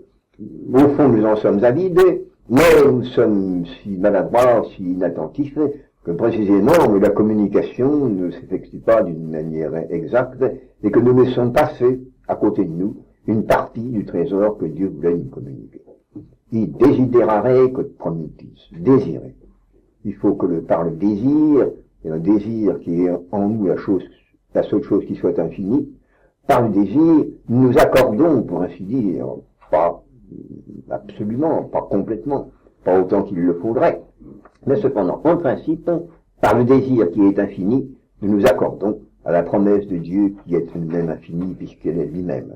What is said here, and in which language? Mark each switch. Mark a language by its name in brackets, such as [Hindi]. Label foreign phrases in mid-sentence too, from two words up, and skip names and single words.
[French] Au fond, nous en sommes avidés, mais nous sommes si maladroits, si inattentifs, que précisément la communication ne s'effectue pas d'une manière exacte, et que nous laissons passer à côté de nous une partie du trésor que Dieu voulait nous communiquer. [Latin] Il desiderare quod promitis, [French] désirer. Il faut que par le désir, et un désir qui est en nous la seule chose qui soit infinie, par le désir, nous accordons, pour ainsi dire, pas absolument, pas complètement, pas autant qu'il le faudrait, mais cependant, en principe, par le désir qui est infini, nous nous accordons à la promesse de Dieu qui est elle-même infinie puisqu'elle est lui-même.